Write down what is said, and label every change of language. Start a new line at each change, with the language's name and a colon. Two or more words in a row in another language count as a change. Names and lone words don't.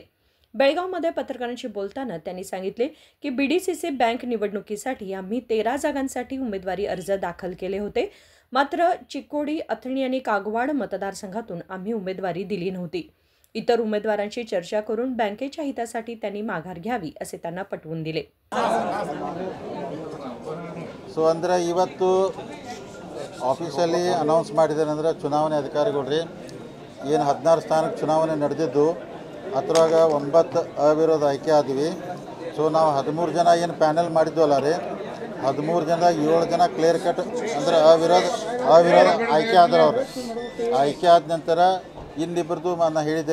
Marathi: बेळगावमध्ये पत्रकारांशी बोलताना त्यांनी सांगितले की BDCC बँक निवडणुकीसाठी आम्ही 13 जागांसाठी उमेदवारी अर्ज दाखल केले होते. मात्र चिक्कोडी, अथणी आणि कागवाड मतदारसंघातून आम्ही उमेदवारी दिली नव्हती. इतर उमेदवारांशी चर्चा करून बँकेच्या हितासाठी त्यांनी माघार घ्यावी, असे त्यांना पटवून दिले.
Kannada: ಸೊ ಅಂದರೆ ಇವತ್ತು ಆಫೀಸಲ್ಲಿ ಅನೌನ್ಸ್ ಮಾಡಿದ್ದಾರೆ ಅಂದರೆ ಚುನಾವಣೆ ಅಧಿಕಾರಿಗಳು ಏನು 16 ಸ್ಥಾನಕ್ಕೆ ಚುನಾವಣೆ ನಡೆದಿದ್ದು ಅದರಾಗ 9 ಅವಿರೋಧ ಆಯ್ಕೆ ಆದ್ವಿ. ಸೊ ನಾವು 13 ಜನ ಏನು ಪ್ಯಾನೆಲ್ ಮಾಡಿದ್ವಲ್ಲ ರೀ, 13 ಜನದಾಗ 7 ಜನ
English: clear cut
Kannada: ಅಂದ್ರೆ ಅವಿರೋಧ ಆಯ್ಕೆ ಆದ್ರೆ ಅವರು ಆಯ್ಕೆ ಆದ ನಂತರ ಇನ್ನಿಬ್ಬರದು ನಾನು ಹೇಳಿದ್ದೆ.